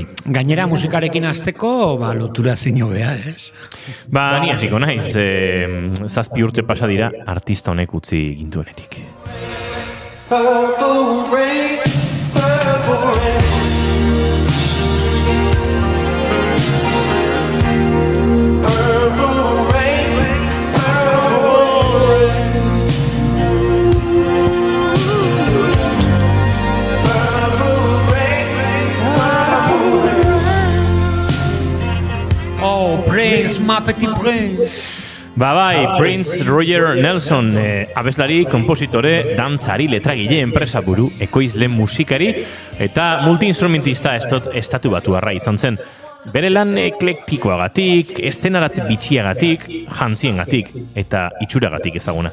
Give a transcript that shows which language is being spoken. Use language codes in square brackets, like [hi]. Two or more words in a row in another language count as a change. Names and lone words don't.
[eu] Gainera musikarekin hasteko, lotura zinobea, ez? Ni hasiko naiz, 7 urte pasa dira artista honek utzi gintuenetik. [en] Purple rain, purple rain. Purple rain, purple rain. Purple rain, purple rain. [fr] Oh, Prince, ma petit Prince. [eu] Bai, Prince Roger Nelson, abeslari, kompositore, dantzari, letragile, enpresaburu, ekoizle musikari eta multi-instrumentista estatu batuarra izan zen. Bere lan eklektikoagatik, eszenaratze bitxiagatik, jantziengatik eta itxuragatik ezaguna.